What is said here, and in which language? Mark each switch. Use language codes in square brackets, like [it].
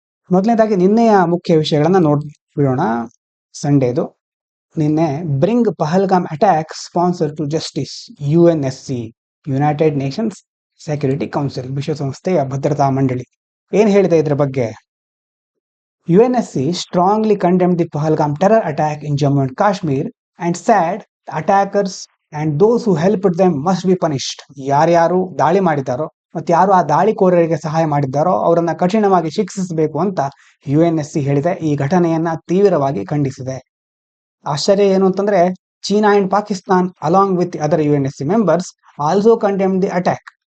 [kn] ಮೊದಲನೇದಾಗಿ ನಿನ್ನೆಯ ಮುಖ್ಯ ವಿಷಯಗಳನ್ನ ನೋಡ್ಬಿಡೋಣ. ಸಂಡೇದು ನಿನ್ನೆ [en] bring Pahalgam attack sponsor to justice, [kn] UNSC United Nations security council, ವಿಶ್ವಸಂಸ್ಥೆಯ ಭದ್ರತಾ ಮಂಡಳಿ ಏನ್ ಹೇಳಿದೆ ಇದ್ರ ಬಗ್ಗೆ? [en] UNSC strongly condemned the Pahalgam terror attack in Jammu and Kashmir and said the attackers and those who helped them must be punished. [kn] ಯಾರ್ಯಾರು ದಾಳಿ ಮಾಡಿದ್ದಾರೋ ಮತ್ತು ಯಾರು ಆ ದಾಳಿಕೋರರಿಗೆ ಸಹಾಯ ಮಾಡಿದ್ದಾರೋ ಅವರನ್ನ ಕಠಿಣವಾಗಿ ಶಿಕ್ಷಿಸಬೇಕು ಅಂತ UNSC ಹೇಳಿದೆ. ಈ ಘಟನೆಯನ್ನ ತೀವ್ರವಾಗಿ ಖಂಡಿಸಿದೆ. ಆಶ್ಚರ್ಯ ಏನು ಅಂತಂದ್ರೆ, [en] China and Pakistan along with other UNSC members also condemn the attack.